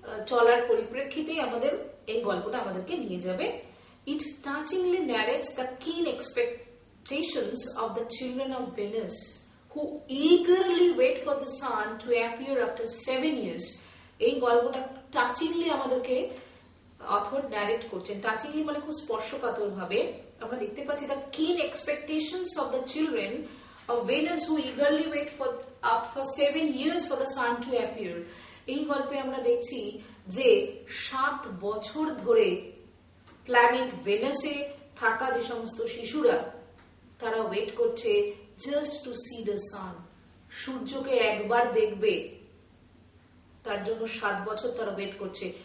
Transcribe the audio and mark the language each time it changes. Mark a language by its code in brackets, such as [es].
[bn] চলার পরিপ্রেক্ষিতেই আমাদের এই গল্পটা আমাদেরকে নিয়ে যাবে। [en] It touchingly narrates the keen expectations of the children of Venus who eagerly wait for the sun to appear after 7 years. [bn] এই গল্পটা টাচিংলি আমাদেরকে অথর ন্যারেট করছেন। টাচিংলি মানে খুব স্পর্শকাতর ভাবে আমরা দেখতে পাচ্ছি [en] the keen expectations of the children of Venus who eagerly wait for 7 years for the sun to appear. [bn] এই গল্পে আমরা দেখছি যে 7 বছর ধরে প্ল্যানেট ভেনাসে থাকা যে সমস্ত শিশুরা তারা ওয়েট করছে [en] just to see the sun, [bn] সূর্যকে একবার দেখবে, তার জন্য 7 বছর তারা ওয়েট করছে।